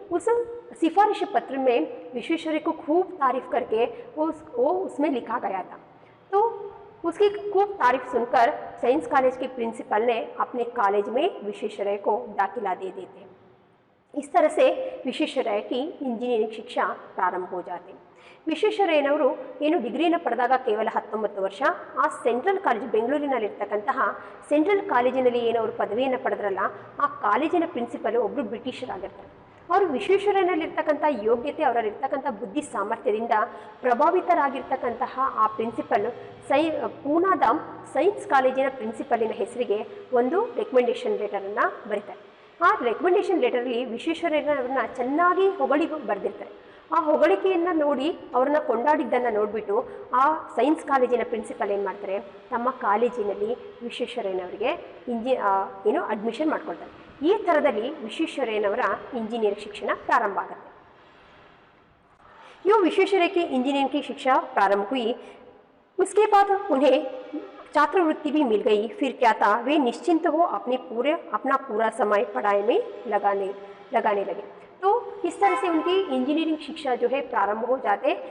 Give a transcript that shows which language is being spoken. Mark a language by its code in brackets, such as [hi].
[hi] उस सिफारिश पत्र में विश्वेश्वरैया को खूब तारीफ करके वो उसमें लिखा गया था. तो उसकी खूब तारीफ सुनकर साइंस कॉलेज के प्रिंसिपल ने अपने कॉलेज में विश्वेश्वरैया को दाखिला दे देते. इस तरह से विश्वेश्वरैया की इंजीनियरिंग शिक्षा प्रारंभ हो जाती. [kn] ವಿಶ್ವೇಶ್ವರಯ್ಯನವರು ಏನು ಡಿಗ್ರಿನ ಪಡೆದಾಗ ಕೇವಲ 19 ವರ್ಷ. ಆ ಸೆಂಟ್ರಲ್ ಕಾಲೇಜ್, ಬೆಂಗಳೂರಿನಲ್ಲಿರ್ತಕ್ಕಂತಹ ಸೆಂಟ್ರಲ್ ಕಾಲೇಜಿನಲ್ಲಿ ಏನು ಅವರು ಪದವಿಯನ್ನು ಪಡೆದ್ರಲ್ಲ, ಆ ಕಾಲೇಜಿನ ಪ್ರಿನ್ಸಿಪಲ್ ಒಬ್ಬರು ಬ್ರಿಟಿಷರಾಗಿರ್ತಾರೆ. ಅವರು ವಿಶ್ವೇಶ್ವರಯ್ಯನಲ್ಲಿರ್ತಕ್ಕಂಥ ಯೋಗ್ಯತೆ, ಅವರಲ್ಲಿರ್ತಕ್ಕಂಥ ಬುದ್ಧಿ ಸಾಮರ್ಥ್ಯದಿಂದ ಪ್ರಭಾವಿತರಾಗಿರ್ತಕ್ಕಂತಹ ಆ ಪ್ರಿನ್ಸಿಪಲ್ ಪೂನಾದ ಸೈನ್ಸ್ ಕಾಲೇಜಿನ ಪ್ರಿನ್ಸಿಪಲಿನ ಹೆಸರಿಗೆ ಒಂದು ರೆಕಮೆಂಡೇಶನ್ ಲೆಟರನ್ನು ಬರೀತಾರೆ. ಆ ರೆಕಮೆಂಡೇಶನ್ ಲೆಟರಲ್ಲಿ ವಿಶ್ವೇಶ್ವರಯ್ಯನವ್ರನ್ನ ಚೆನ್ನಾಗಿ ಹೊಗಳಿ ಬರೆದಿರ್ತಾರೆ. ಆ ಹೊಗಳಿಕೆಯನ್ನು ನೋಡಿ, ಅವರನ್ನ ಕೊಂಡಾಡಿದ್ದನ್ನು ನೋಡಿಬಿಟ್ಟು ಆ ಸೈನ್ಸ್ ಕಾಲೇಜಿನ ಪ್ರಿನ್ಸಿಪಲ್ ಏನು ಮಾಡ್ತಾರೆ, ತಮ್ಮ ಕಾಲೇಜಿನಲ್ಲಿ ವಿಶ್ವೇಶ್ವರಯ್ಯನವರಿಗೆ ಅಡ್ಮಿಷನ್ ಮಾಡ್ಕೊಳ್ತಾರೆ. ಈ ಥರದಲ್ಲಿ ವಿಶ್ವೇಶ್ವರಯ್ಯನವರ ಇಂಜಿನಿಯರಿಂಗ್ ಶಿಕ್ಷಣ ಪ್ರಾರಂಭ ಆಗುತ್ತೆ. [hi] यूँ विश्वेश्वरैया की इंजीनियरिंग की शिक्षा प्रारंभ हुई. उसके बाद उन्हें छात्रवृत्ति भी मिल गई. फिर क्या था, वे निश्चिंत हो अपना पूरा समय पढ़ाई में लगाने लगे. तो इस तरह से उनकी इंजीनियरिंग शिक्षा जो है प्रारंभ हो जाते.